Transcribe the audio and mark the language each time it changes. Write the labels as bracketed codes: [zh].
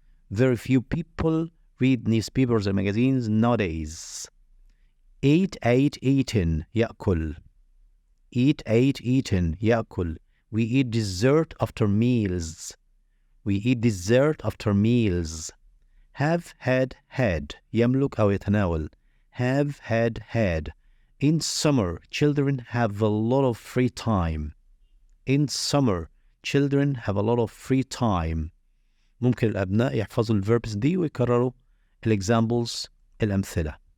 [en] Very few people read newspapers and magazines nowadays. Eat, eaten, يأكل. Eat, eaten, يأكل. We eat dessert after meals. We eat dessert after meals. Have, had, يملك أو يتناول. Have, had. In summer, children have a lot of free time. In summer, children have a lot of free time. [ar] ممكن الأبناء يحفظوا الverbs دي ويكرروا examples الأمثلة.